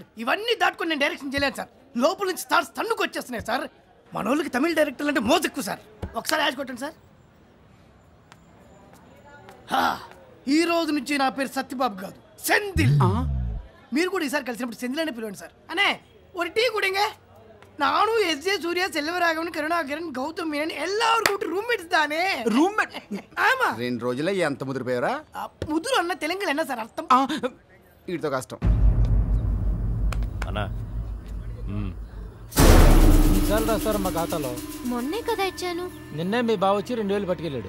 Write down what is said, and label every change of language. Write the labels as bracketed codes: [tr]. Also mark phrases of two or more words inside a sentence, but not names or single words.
[te] ఇవన్నీ దాటుకొని నేను డైరెక్షన్ చేయలేను సార్. లోపల నుంచి స్టార్స్ తన్నుకు వచ్చేస్తున్నాయి సార్. మన వాళ్ళకి తమిళ డైరెక్టర్లు అంటే మోజెక్కువ సార్. ఒకసారి యాజ్ కొట్టండి సార్. ఈ రోజు నుంచి నా పేరు సత్యబాబు కాదు, సెందిల్. మీరు కూడా ఈసారి కలిసినప్పుడు సెందిల్ అనే పిలవండి సార్. [ta] అనే ஒரு டீ குடிங்க. நானும் எஸ்ஜே சூர்யா, செல்வராகவன், கருணாகரன், கௌதம் மேனன் எல்லாரும் రూమ్మేట్స్ தானே. [te] రూమ్మేట్? ఆమా. 2 రోజుల్లో ఎంత ముదిరిపోయారా? ముదురు అన్న తెలంగాణ என்ன సార్ అర్థం? వీటితో కష్టం అన్నా. ఈసారి రాస్తారు మా ఖాతాలో. మొన్నే కదా ఇచ్చాను. నిన్నే మీ బావ వచ్చి 2000 పట్టుకెళ్ళాడు.